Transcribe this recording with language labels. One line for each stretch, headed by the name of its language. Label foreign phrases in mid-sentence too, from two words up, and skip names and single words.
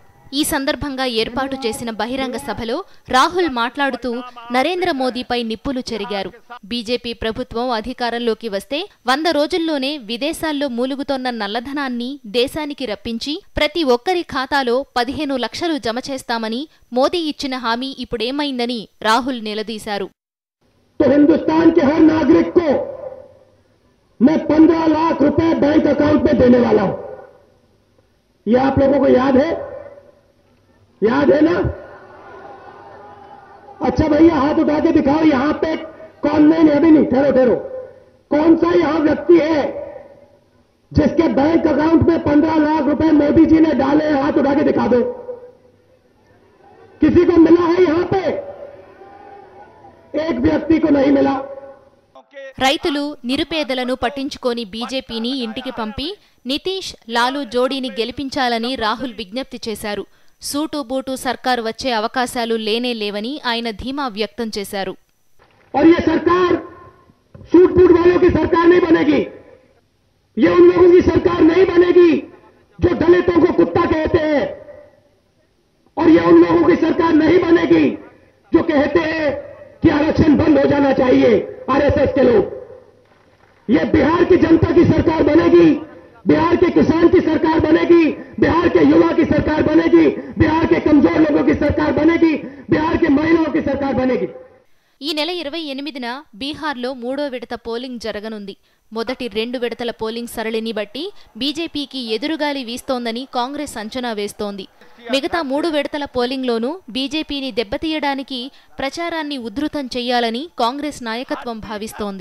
Telugu: ఈ సందర్భంగా ఏర్పాటు చేసిన బహిరంగ సభలో రాహుల్ మాట్లాడుతూ నరేంద్ర మోదీపై నిప్పులు చెరిగారు. బీజేపీ ప్రభుత్వం అధికారంలోకి వస్తే 100 రోజుల్లోనే విదేశాల్లో మూలుగుతోన్న నల్లధనాన్ని దేశానికి రప్పించి ప్రతి ఒక్కరి ఖాతాలో 15 లక్షలు జమ చేస్తామని మోదీ ఇచ్చిన హామీ ఇప్పుడేమైందని రాహుల్ నిలదీశారు.
Hindi: मैं 15 लाख रुपए
English: bank account
Hindi: में देने वाला हूं. ये आप लोगों को याद है? याद है ना? अच्छा भैया हाथ उठा के दिखाओ यहां पे कौन. नहीं अभी नहीं, ठहरो. कौन सा यहां व्यक्ति है जिसके
English: bank account
Hindi: में 15 लाख रुपए मोदी जी ने डाले? हाथ उठा के दिखा दो. किसी को मिला है यहां पे? एक व्यक्ति को नहीं मिला.
Telugu: రైతులు నిరుపేదలను పట్టించుకోని బీజేపీని ఇంటికి పంపి నితీష్ లాలూ జోడీని గెలిపించాలని రాహుల్ విజ్ఞప్తి చేశారు. సూటు బూటు సర్కారు వచ్చే అవకాశాలు లేనే లేవని ఆయన ధీమా వ్యక్తం చేశారు.
Hindi: और ये सरकार
English: suit boot
Hindi: वालों की सरकार नहीं बनेगी. ये उन लोगों की सरकार नहीं बनेगी जो दलितों को कुत्ता कहते हैं. और ये उन लोगों की सरकार नहीं बनेगी जो कहते हैं कि आरक्षण बंद हो जाना चाहिए. आरएसएस के लोग. ये बिहार की जनता की सरकार बनेगी, बिहार के किसान की सरकार बनेगी, बिहार के युवा की सरकार बनेगी, बिहार के कमजोर लोगों की सरकार बनेगी, बिहार के महिलाओं की सरकार बनेगी.
Telugu: ఈ నెల 28న బీహార్లో 3వ విడత పోలింగ్ జరగనుంది. మొదటి 2 విడతల పోలింగ్ సరళిని బట్టి బీజేపీకి ఎదురుగాలి వీస్తోందని కాంగ్రెస్ అంచనా వేస్తోంది. మిగతా 3 విడతల పోలింగ్లోనూ బీజేపీని దెబ్బతీయడానికి ప్రచారాన్ని ఉధృతం చేయాలని కాంగ్రెస్ నాయకత్వం భావిస్తోంది.